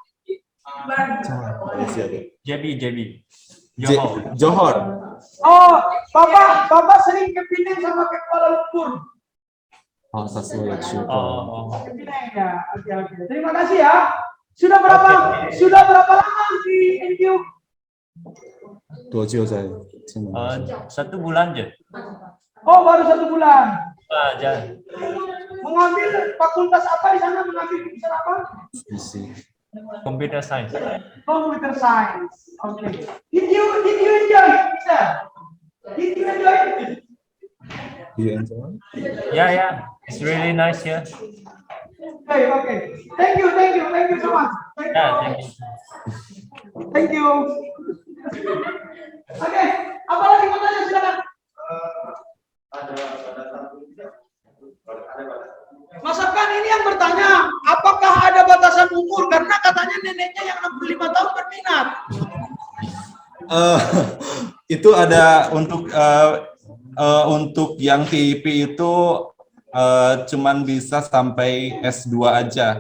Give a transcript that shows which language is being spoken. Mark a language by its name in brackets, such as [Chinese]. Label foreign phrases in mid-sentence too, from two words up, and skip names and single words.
[Indonesian] JB. Johor. Oh, Bapak sering ke Penang sama ke Kuala Lumpur. Oh, sesuai. Oh. Ke Penang ya. Oke. Terima kasih ya. Sudah berapa lama di NQ? [Chinese] 多久在？ [Malay] 1 bulan je. [Indonesian] Oh, baru 1 bulan. Aja. Mengambil fakultas apa di sana? Mengambil jurusan apa? [English] Computer science. Computer science. Okay. Did you enjoy it, Mister? Did you enjoy it? Yeah. It's really nice here. Okay. Thank you so much. Thank you. Thank you. [Indonesian] Oke, apa lagi mau tanya silakan. Mas Afgan ini yang bertanya, apakah ada batasan umur? Karena katanya neneknya yang 65 tahun berminat. Itu ada untuk yang TIP itu cuman bisa sampai S2 aja.